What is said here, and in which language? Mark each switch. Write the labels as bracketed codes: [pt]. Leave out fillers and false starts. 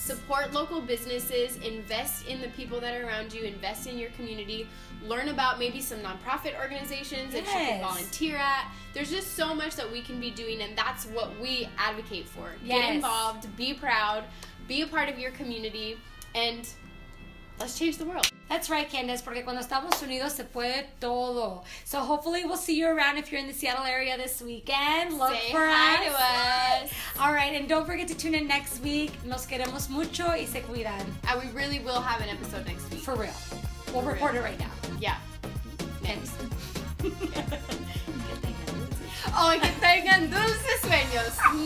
[en] Support local businesses, invest in the people that are around you, invest in your community, learn about maybe some nonprofit organizations that you can volunteer at. There's just so much that we can be doing, and that's what we advocate for. Yes. Get involved, be proud, be a part of your community, and let's change the world. That's right, Candace, [es] porque cuando estamos unidos se puede todo. [en] So hopefully we'll see you around if you're in the Seattle area this weekend. Look Say for hi to us. All right, and don't forget to tune in next week. [es] Nos queremos mucho y se cuidan. [en] And we really will have an episode next week. For real. We'll record it right now. Yeah. Next. [es] Que tengan dulces. Oh, que tengan dulces sueños.